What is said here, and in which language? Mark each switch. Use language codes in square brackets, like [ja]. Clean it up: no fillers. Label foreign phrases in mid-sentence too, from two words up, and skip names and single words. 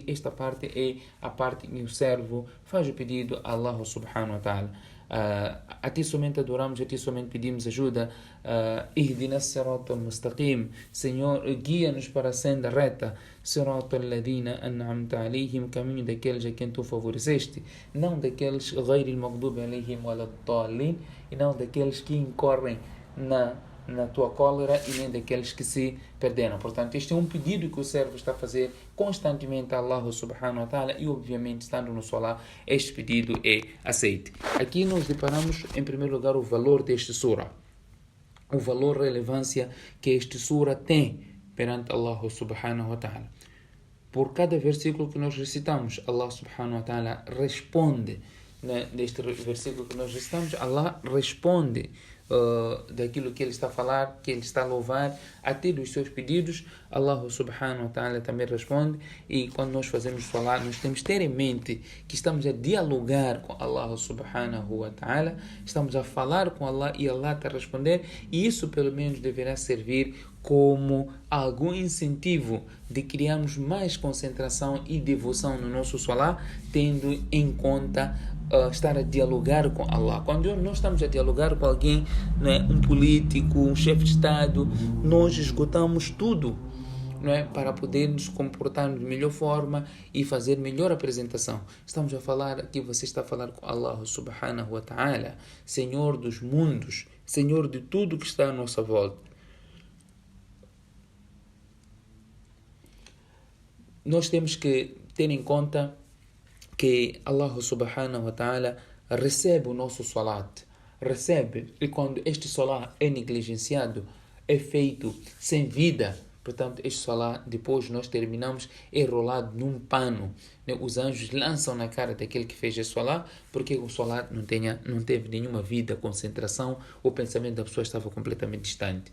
[pt] Esta parte é a parte que o servo faz o pedido a Allah [ar] سبحانه وتعالى. [pt] A ti somente adoramos, a ti somente pedimos ajuda. [ar] اهدنا الصراط المستقيم. [pt] Senhor, guia-nos para a senda reta. [ar] صراط الذين أنعمت عليهم, [pt] caminho daqueles a quem tu favoreceste, não daqueles [ar] غير المغضوب عليهم ولا الضالين, [pt] e não daqueles que incorrem na tua cólera, e nem daqueles que se perderam. Portanto, este é um pedido que o servo está a fazer constantemente a Allah [ar] سبحانه وتعالى, [pt] e obviamente, estando no Salah, este pedido é aceito. Aqui nós deparamos, em primeiro lugar, o valor deste sura, o valor, relevância que este sura tem perante Allah [ar] سبحانه وتعالى. [pt] Por cada versículo que nós recitamos, Allah [ar] سبحانه وتعالى [pt] responde. Neste versículo que nós recitamos, Allah responde daquilo que ele está a falar, que ele está a louvar, até dos seus pedidos. Allah [ar] سبحانه وتعالى [pt] também responde. E quando nós fazemos falar, nós temos que ter em mente que estamos a dialogar com Allah [ar] سبحانه وتعالى, [pt] estamos a falar com Allah e Allah está a responder, e isso pelo menos deverá servir como algum incentivo de criarmos mais concentração e devoção no nosso salah, tendo em conta estar a dialogar com Allah. Quando nós estamos a dialogar com alguém, né, um político, um chefe de Estado, nós esgotamos tudo, né, para poder nos comportar de melhor forma e fazer melhor apresentação. Estamos a falar aqui, você está a falar com Allah [ar] سبحانه وتعالى, [pt] Senhor dos mundos, Senhor de tudo que está à nossa volta. Nós temos que ter em conta que Allah [ar] سبحانه وتعالى [pt] recebe o nosso salat, recebe, e quando este salat é negligenciado, é feito sem vida, portanto este salat, depois nós terminamos, é enrolado num pano, né? Os anjos lançam na cara daquele que fez esse salat, porque o salat não teve nenhuma vida, concentração, o pensamento da pessoa estava completamente distante.